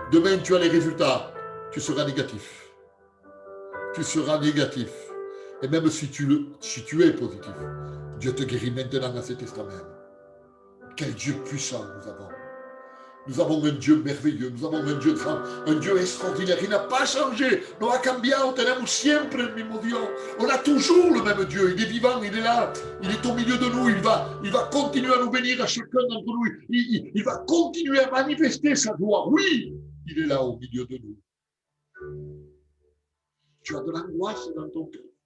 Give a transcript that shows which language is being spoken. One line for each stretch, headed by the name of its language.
French: Demain, tu as les résultats. Tu seras négatif. Tu seras négatif. Et même si tu es positif, Dieu te guérit maintenant à cet instant même. Quel Dieu puissant nous avons. Nous avons un Dieu merveilleux, nous avons un Dieu grand, un Dieu extraordinaire. Il n'a pas changé.
Spanish: No ha cambiado, tenemos siempre el mismo Dios.
French: On a toujours le même Dieu. Il est vivant, il est là, il est au milieu de nous. Il va continuer à nous bénir à chacun d'entre nous. Il va continuer à manifester sa gloire. Oui, il est là au milieu de nous. Tu as de l'angoisse dans ton cœur.